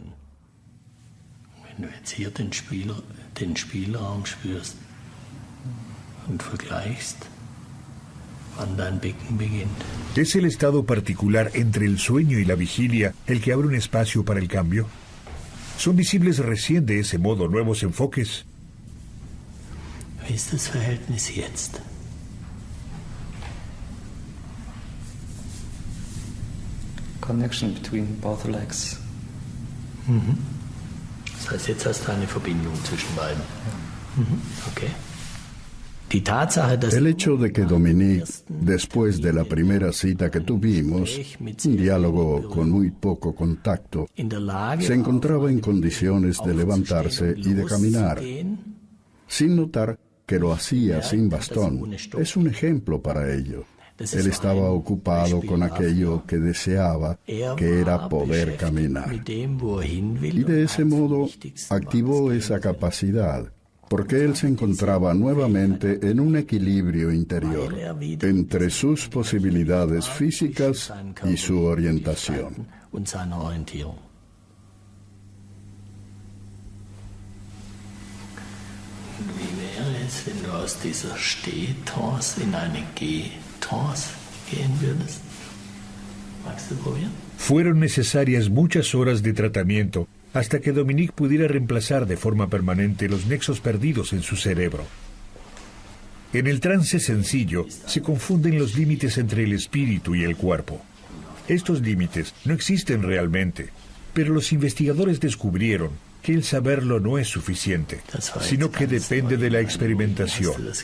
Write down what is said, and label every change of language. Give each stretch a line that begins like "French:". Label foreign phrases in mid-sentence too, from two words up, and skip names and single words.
Spanish: ¿Es el estado particular entre el sueño y la vigilia el que abre un espacio para el cambio? ¿Son visibles recién de ese modo nuevos enfoques?
English: Connection between both legs.
German: Das heißt, jetzt hast du eine Verbindung zwischen beiden. Okay.
Spanish: El hecho de que Dominik, después de la primera cita que tuvimos, un diálogo con muy poco contacto, se encontraba en condiciones de levantarse y de caminar, sin notar que lo hacía sin bastón, es un ejemplo para ello. Él estaba ocupado con aquello que deseaba, que era poder caminar. Y de ese modo activó esa capacidad, porque él se encontraba nuevamente en un equilibrio interior entre sus posibilidades físicas y su orientación.
German: Wie wäre es, wenn du aus dieser Steh-Trance in eine Geh-Trance gehen würdest? Magst du probieren?
Spanish: Fueron necesarias muchas horas de tratamiento hasta que Dominik pudiera reemplazar de forma permanente los nexos perdidos en su cerebro. En el trance sencillo se confunden los límites entre el espíritu y el cuerpo. Estos límites no existen realmente, pero los investigadores descubrieron que el saberlo no es suficiente, sino que depende de la experimentación.